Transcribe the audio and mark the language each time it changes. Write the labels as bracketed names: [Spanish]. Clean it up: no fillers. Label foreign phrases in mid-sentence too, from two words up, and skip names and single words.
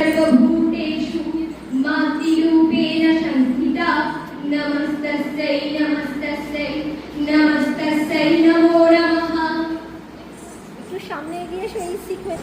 [Sanskrit] ভূতেষু মাতৃরূপেণ সংস্থিতা নমস্তস্যৈ নমস্তস্যৈ নমস্তস্যৈ নমো নমঃ। [Bangla] একটু সামনে এগিয়ে এসো, এই সিকোয়েন্স